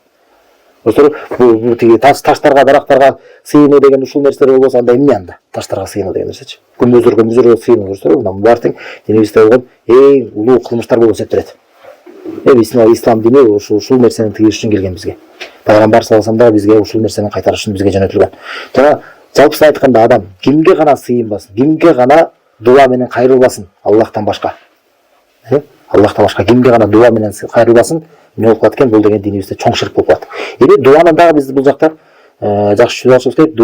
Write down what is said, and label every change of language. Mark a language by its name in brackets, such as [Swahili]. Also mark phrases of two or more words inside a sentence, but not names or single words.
[Kyrgyz] Достор, бул тиги таштарга, дарактарга сыйынуу деген ушул нерселер болбосо анда эмне анда? Таштарга сыйынуу деген нерсечи. Күмбөздөргө сыйынуу, достор, мына булар тең динибизде болгон эң улуу кылмыштар болуп эсептелет. Ислам дини ушул нерсени тыгыш үчүн келген бизге. Пайгамбар саллаллаху алейхи ва саллям бизге ушул нерсени кайтарыш үчүн бизге жөнөтүлгөн. Жана жалпысынан айтканда адам кимге гана сыйынбасын, кимге гана дуа менен кайрылбасын Аллахтан башка. Аллахтан башка кимге гана дуа менен кайрылбасын, эмне болуп калат экен? Бул деген динибизде чоң ширк болуп калат. Эми дуанын дагы биз бул жакта жакшы түшүнүп алышыбыз керек.